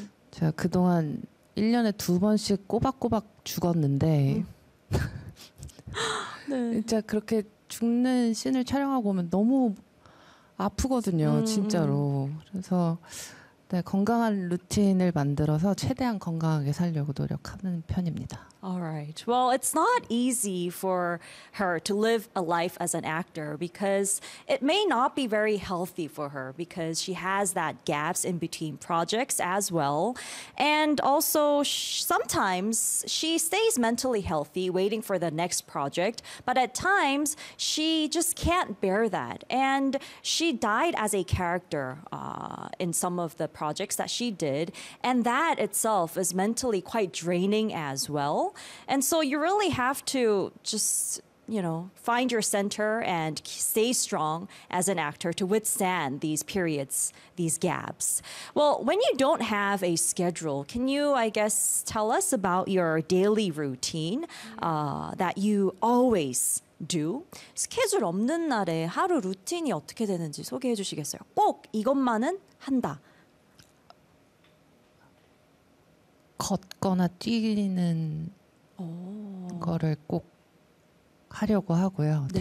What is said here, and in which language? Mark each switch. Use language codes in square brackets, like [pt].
[ko] 제가 그동안 1년에 두 번씩 꼬박꼬박 죽었는데 네. 진짜 그렇게 죽는 씬을 촬영하고 오면 너무 아프거든요. 진짜로. 그래서 네, 건강한 루틴을 만들어서 최대한 건강하게 살려고 노력하는 편입니다. [en] All right. Well, it's not easy for her to live a life as an actor because it may not be very healthy for her because she has that gaps in between projects as well. And also sometimes she stays mentally healthy waiting for the next project, but at times she just can't bear that. And she died as a character in some of the projects that she did. And that itself is mentally quite draining as well. And so you really have to just, you know, find your center and stay strong as an actor to withstand these periods, these gaps. Well, when you don't have a schedule, can you, I guess, tell us about your daily routine that you always do? [ko] 스케줄 없는 날에 하루 루틴이 어떻게 되는지 소개해 주시겠어요? 꼭 이것만은 한다. 걷거나 뛰는 거를 꼭 하려고 하고요. 네.